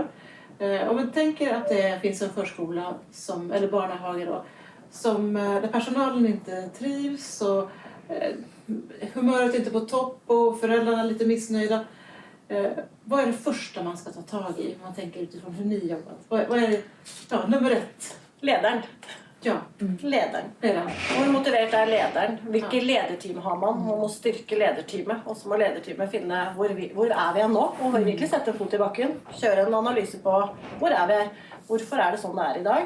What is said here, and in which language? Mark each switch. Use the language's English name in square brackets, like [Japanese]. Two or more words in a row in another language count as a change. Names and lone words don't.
[Swedish] Om vi tänker att det finns en förskola, eller barnhage då, där personalen inte trivs och humöret är inte på topp och föräldrarna är lite missnöjda. Vad är det första man ska ta tag i om man tänker utifrån hur ni jobbar? Vad är det, nummer 1? [Norwegian] Lederen. Ja, Lederen. lederen. Hvor motivert er lederen? Hvilke lederteam har man? Man må styrke lederteamet. Og så må lederteamet finne hvor er vi nå? Og virkelig sette en fot i bakken. Kjøre en analyse på hvor er vi her? Hvorfor er det sånn det er i dag?